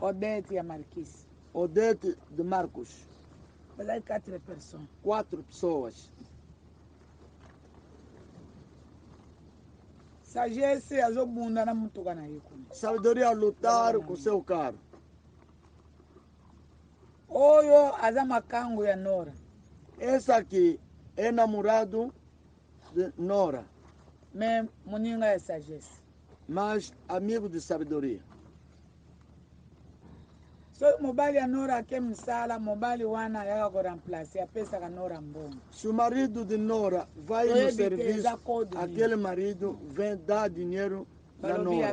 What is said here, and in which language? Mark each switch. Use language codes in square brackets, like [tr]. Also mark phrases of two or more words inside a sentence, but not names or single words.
[pt] Odete e a Marquise. Odete de Marcos. 4 pessoas. Sabedoria lutar com seu carro. [ln] Oyo azamakango ya Nora. [pt] Esse aqui é namorado de Nora. Mas amigo de sabedoria. Se o marido de Nora vai no serviço, aquele marido vem dar dinheiro para Nora.